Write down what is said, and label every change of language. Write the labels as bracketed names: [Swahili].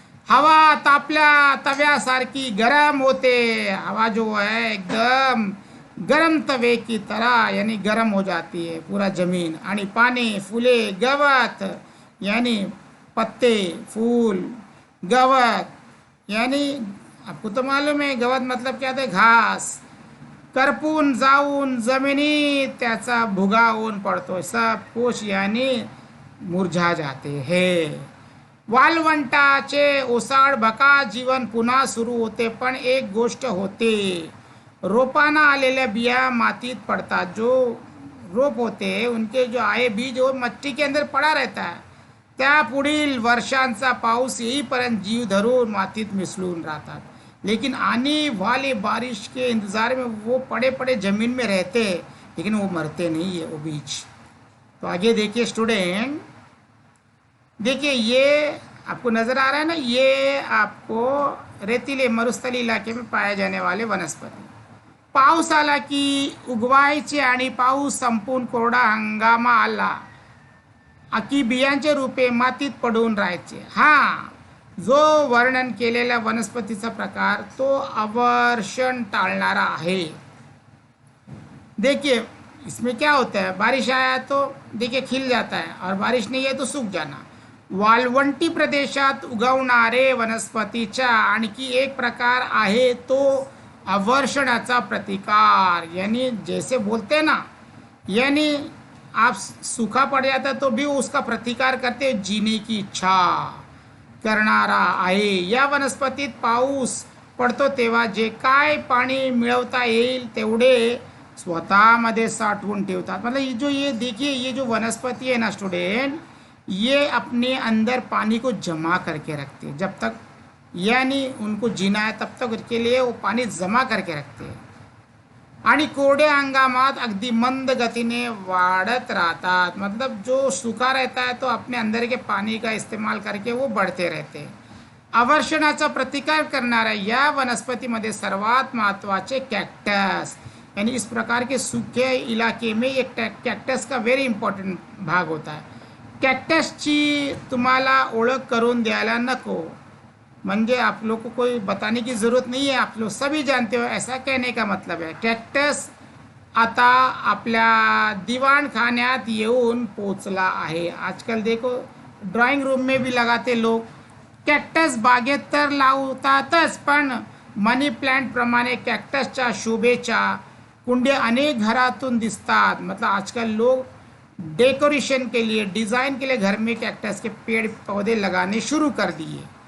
[Marathi] हवा तापल्या तव्यासारखी गरम होते. [Hindi] हवा जो है एकदम गरम तवे की तरह यानी गरम हो जाती है पूरा जमीन. [Marathi] आणि पाने, फुले, गवत [Hindi] यानी पत्ते, फूल, गवत यानी आपको तो मालूम है गवत मतलब क्या होता है, घास, [Marathi] करपून जाऊन जमिनीत त्याचा भुगा होऊन पडतो. [Hindi] सब कुछ यानी मुरझा जाते हैं. [Marathi] वाळवंटाचे ओसाड भका जीवन पुन्हा सुरू होते. पण एक गोष्ट होते, रोपाना आलेल्या बिया मातीत पड़ता. [Hindi] जो रोप होते हैं उनके जो आए बीज वो मट्टी के अंदर पड़ा रहता है. [Marathi] त्या पुढील वर्षांचा पाऊस येईपर्यंत जीव धरून मातीत मिसळून राहतात. [Hindi] लेकिन आने वाले बारिश के इंतजार में वो पड़े पड़े जमीन में रहते हैं, लेकिन वो मरते नहीं है वो बीज. तो आगे देखिए स्टूडेंट, देखिए ये आपको नजर आ रहा है ना, ये आपको रेतीले मरुस्थली इलाके में पाए जाने वाले वनस्पति. [Marathi] पाऊस आला की उगवायचे आणि पाऊस संपून कोरडा हंगामा आला की बियांचे रूपे मातीत पडून राहायचे. हा जो वर्णन केलेला वनस्पतीचा प्रकार तो अवर्षण टाळणारा आहे. [Hindi] देखिए इसमें क्या होता है, बारिश आया तो देखिए खिल जाता है और बारिश नहीं है तो सूख जाना. [Marathi] वाळवंटी प्रदेशात उगवणारे वनस्पतीचा आणखी एक प्रकार आहे तो अवर्षणाचा प्रतिकार. [Hindi] यानी जैसे बोलते ना, यानी आप सूखा पड़ जाता तो भी उसका प्रतिकार करते जीने की इच्छा. [Marathi] करणारा आहे. या वनस्पतीत पाऊस पडतो तेव्हा जे काय पाणी मिळवता येईल तेवढे स्वतःमध्ये साठवून ठेवतात. [Hindi] मतलब ये जो ये देखिए ये जो वनस्पति है ना स्टूडेंट, ये अपने अंदर पानी को जमा करके रखते हैं जब तक, यानी उनको जीना है तब तक के लिए वो पाणी जमा करके रखते हैं [Marathi] आणि कोरड्या हंगामात अगदी मंद गतीने वाढत राहतात. [Hindi] मतलब जो सूखा रहता है तो अपने अंदर के पानी का इस्तेमाल करके वो बढ़ते रहते हैं. [Marathi] अवर्षणाचा प्रतिकार करणाऱ्या या वनस्पतीमध्ये सर्वात महत्त्वाचे कॅक्टस, [Hindi] यानी इस प्रकार के सूखे इलाके में एक कॅक्टस का वेरी इंपॉर्टेंट भाग होता है. [Marathi] कॅक्टसची तुम्हाला ओळख करून द्यायला नको, [Hindi] म्हणजे आप लोग को कोई बताने की ज़रूरत नहीं है, आप लोग सभी जानते हो, ऐसा कहने का मतलब है. [Marathi] कॅक्टस आता आपल्या दिवाणखान्यात येऊन पोचला आहे. [Hindi] आजकल देखो ड्राइंग रूम में भी लगाते लोग. [Marathi] कॅक्टस बागेत तर लावतातच, पण मनी प्लांट प्रमाणे कॅक्टसच्या शोभेच्या कुंड्या अनेक घरातून दिसतात. [Hindi] मतलब आजकल लोग डेकोरेशन के लिए, डिज़ाइन के लिए घर में कॅक्टस के पेड़ पौधे लगाने शुरू कर दिए.